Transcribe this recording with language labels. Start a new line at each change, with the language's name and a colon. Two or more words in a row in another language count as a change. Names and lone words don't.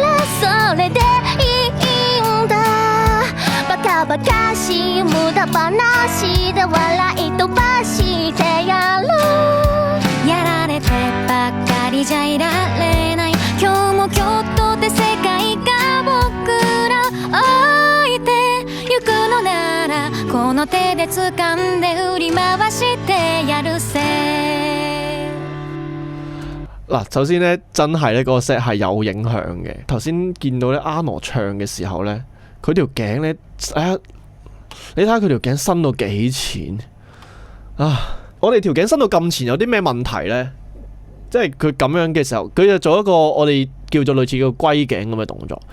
Japanese: らそれでいいんだバカバカしい無駄話で笑い飛ばしてやろうやられてばっかりじゃいられない今日も今日とて世界が僕ら置いてゆくのならこの手で掴んで振り回してやるせ
Cantonese: 嗱，首先咧，真係咧嗰個 set 係有影響嘅。頭先見到咧 Arno 唱嘅時候咧，佢條頸咧，你睇下佢條頸伸到幾前啊！我哋條頸伸到咁前有啲咩問題呢？即係佢咁樣嘅時候，佢就做一個我哋叫做類似叫龜頸咁嘅動作。